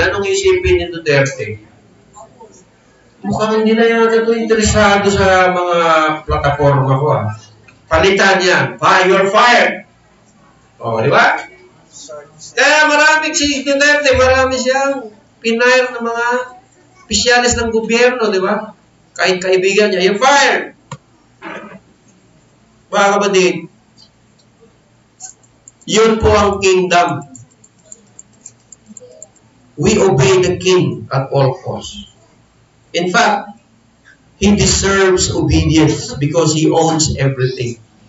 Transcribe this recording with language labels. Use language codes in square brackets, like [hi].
[tl] Anong isipin ni Duterte? Mukhang hindi na yata ito interesado sa mga plataforma ko Palitan yan. [en] You're fired. [tl] O, di ba? Kaya maraming si Duterte, marami siyang pinayar ng mga opisyalis ng gobyerno, di ba? Kahit kaibigan niya, [en] you're fired. [tl] Mga kapatid, yun po ang kingdom. [en] We obey the king at all costs. In fact, he deserves obedience because he owns everything.